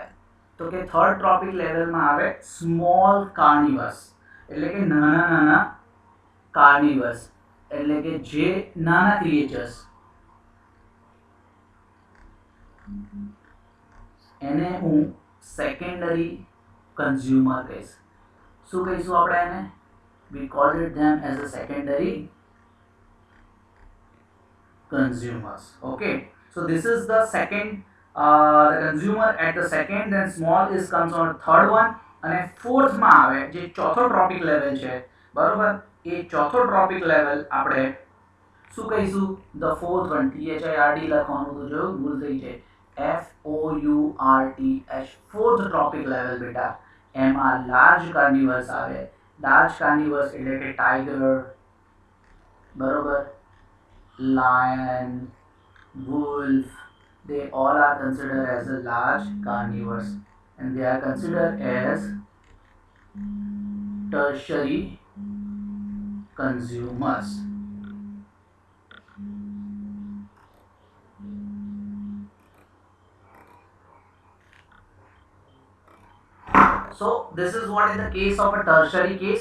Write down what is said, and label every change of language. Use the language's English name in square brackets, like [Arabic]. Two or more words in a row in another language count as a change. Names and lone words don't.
[Gujarati] તો કે [English] third trophic level [Gujarati] આવે [English] small carnivores, [Gujarati] એટલે કે નાના નાના કાર્નિવર્સ, એટલે કે જે નાના ક્રિએચર્સ, એને હું [English] secondary consumer [Gujarati] કહીશ. શું કહીશું આપણે એને? [English] we called it them as a secondary consumers. Okay, so this is the second, the consumer at the second, then small is comes on third one, [Gujarati] અને fourth માં આવે જે ચોથો [English] trophic level [Gujarati] છે. બરોબર, એ ચોથો [English] trophic level [Gujarati] આપણે શું કહીશું? [English] the fourth one, [Gujarati] THIRD લખવાનું તો જો ભૂલ થઈ છે, FOURTH, [English] fourth trophic level [Gujarati] બેટા. એમાં [English] large carnivores [Gujarati] આવે. [English] large carnivores [Gujarati] એટલે કે ટાઈગર, બરોબર, [English] lion, wolf, they all are considered as a large carnivores and they are considered as tertiary consumers. So this is what in the case of a tertiary case.